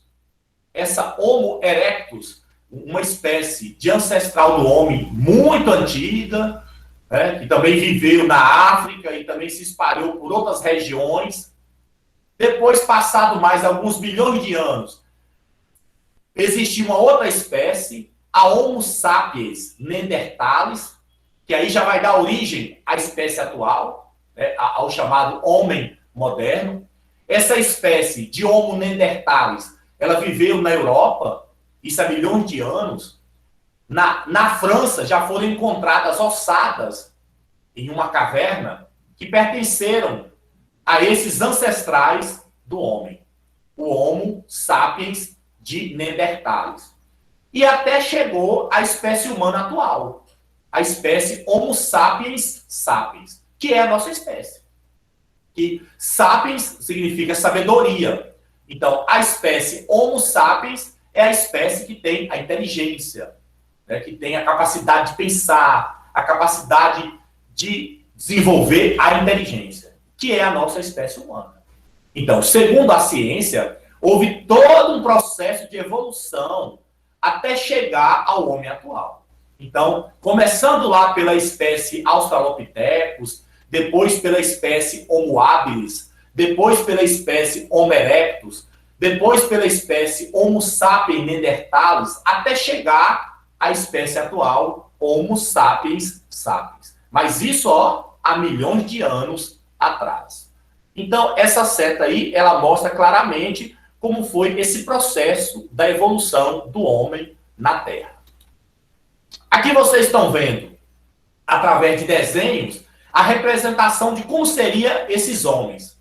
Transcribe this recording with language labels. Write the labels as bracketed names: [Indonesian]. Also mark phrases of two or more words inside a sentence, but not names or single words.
[Portuguese] Essa Homo erectus, uma espécie de ancestral do homem muito antiga, né, que também viveu na África e também se espalhou por outras regiões. Depois, passado mais alguns milhões de anos, existiu uma outra espécie, a Homo sapiens neanderthalis, que aí já vai dar origem à espécie atual, né, ao chamado homem moderno. Essa espécie de Homo neanderthalis, ela viveu na Europa, isso há milhões de anos. Na França já foram encontradas ossadas em uma caverna que pertenceram a esses ancestrais do homem, o Homo sapiens de Neanderthalis. E até chegou à espécie humana atual, a espécie Homo sapiens sapiens, que é a nossa espécie. Que sapiens significa sabedoria. Então, a espécie Homo sapiens é a espécie que tem a inteligência, né, que tem a capacidade de pensar, a capacidade de desenvolver a inteligência, que é a nossa espécie humana. Então, segundo a ciência, houve todo um processo de evolução até chegar ao homem atual. Então, começando lá pela espécie Australopithecus, depois pela espécie Homo habilis, depois pela espécie Homo erectus, depois pela espécie Homo sapiens neanderthalis, até chegar à espécie atual Homo sapiens sapiens. Mas isso, ó, há milhões de anos atrás. Então, essa seta aí, ela mostra claramente como foi esse processo da evolução do homem na Terra. Aqui vocês estão vendo, através de desenhos, a representação de como seriam esses homens.